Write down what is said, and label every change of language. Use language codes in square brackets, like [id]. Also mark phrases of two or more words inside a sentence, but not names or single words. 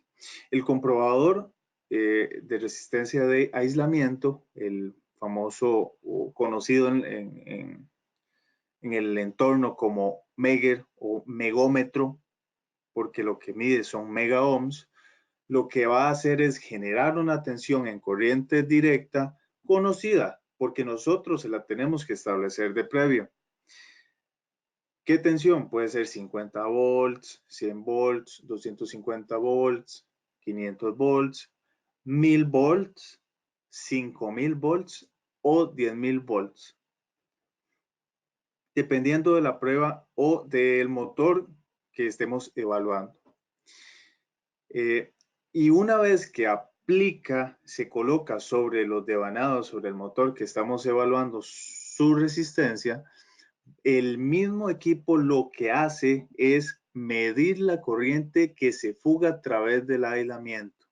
[es] El comprobador de resistencia de aislamiento, el famoso o conocido en el entorno como Megger o megómetro, porque lo que mide son mega ohms, lo que va a hacer es generar una tensión en corriente directa conocida, porque nosotros se la tenemos que establecer de previo. ¿Qué tensión? Puede ser 50 volts, 100 volts, 250 volts, 500 volts, 1000 volts, 5000 volts o 10.000 volts, dependiendo de la prueba o del motor que estemos evaluando. Y una vez que aplica, se coloca sobre los devanados, sobre el motor que estamos evaluando su resistencia, el mismo equipo lo que hace es medir la corriente que se fuga a través del aislamiento.